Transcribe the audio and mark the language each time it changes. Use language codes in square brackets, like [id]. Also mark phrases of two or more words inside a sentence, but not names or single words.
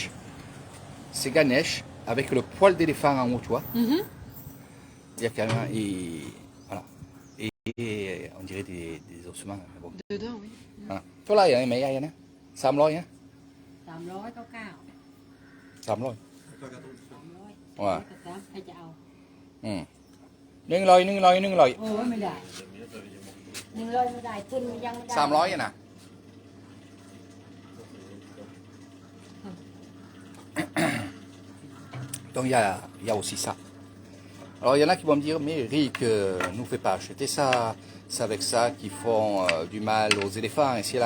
[fr] C'est Ganesh avec le poil d'éléphant en haut, tu vois. Il y a quand même... voilà. Et on dirait des ossements. Mais bon. Dedans, oui. Voilà. Toi là, il y a un meilleur, il y en a. 300, hein? 399 300. 300 Ouais. [th] ใครจะเอา [fr] 100, 100. [th] โอ้ยไม่ได้100ไม่ได้ขึ้นยังไม่ได้ [fr] 300 il y en a. Donc il y a aussi ça. Alors il y en a qui vont me dire, mais Rick, nous fais pas acheter ça, c'est avec ça qu'ils font du mal aux éléphants, ici et là.